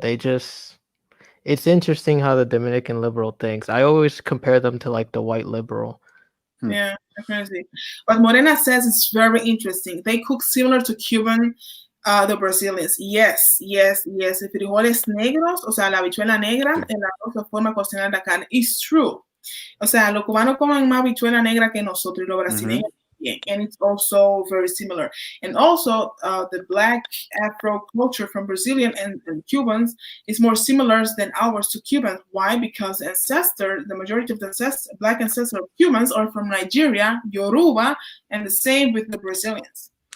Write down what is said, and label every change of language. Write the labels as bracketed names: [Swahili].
[English] They just, it's interesting how the Dominican liberal thinks. I always compare them to like the white liberal. Yeah, definitely. But Morena says it's very interesting. They cook similar to Cuban, the Brazilians. Yes. [Spanish] Frijoles negros, o sea, la habichuela negra, el arroz, la forma de cocinar la carne. [English] It's true. [Spanish] O sea, los cubanos comen más habichuela negra que nosotros, y los brasileños. [English] And it's also very similar. And also the Black Afro culture from Brazilian and Cubans is more similar than ours to Cubans. Why? Because the majority of the Black ancestors of Cubans are from Nigeria, Yoruba, and the same with the Brazilians.